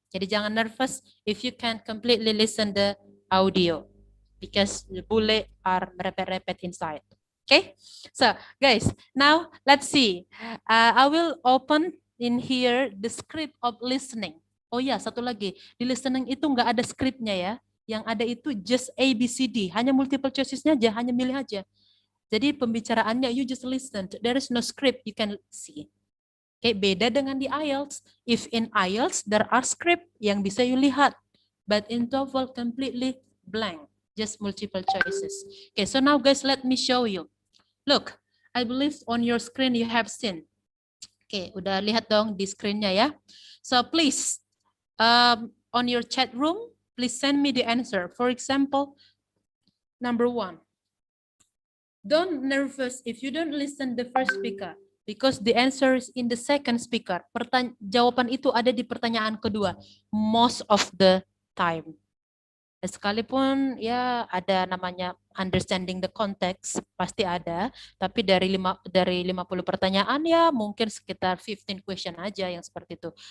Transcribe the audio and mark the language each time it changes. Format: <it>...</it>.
<id>Jadi jangan</id> <en>nervous if you can completely listen the audio because the bule are repet inside. Okay? So, guys, now let's see. I will open in here the script of listening.</en> <id>Oh ya, satu lagi. Di listening itu nggak ada scriptnya ya. Yang ada itu</id> <en>just A, B, C, D.</en> <id>Hanya multiple choices-nya aja, hanya milih aja. Jadi pembicaraannya</id> <en>you just listen. There is no script you can see. Okay,</en> <id>beda dengan di IELTS.</id> <en>If in IELTS there are script</en> <id>yang bisa</id> <en>you lihat, but in TOEFL completely blank, just multiple choices. Okay, so now guys, let me show you. Look, I believe on your screen you have seen. Okay,</en> <id>udah lihat dong di screen-nya ya.</id> <en>So please, on your chat room, please send me the answer. For example, number 1. Don't nervous if you don't listen the first speaker because the answer is in the second speaker.</en> <id>Jawaban itu ada di pertanyaan kedua</id> <en>most of the time.</en> <id>Sekalipun ya ada namanya understanding the context pasti ada, tapi dari 50 pertanyaan ya mungkin sekitar 15 question aja yang seperti itu.</id>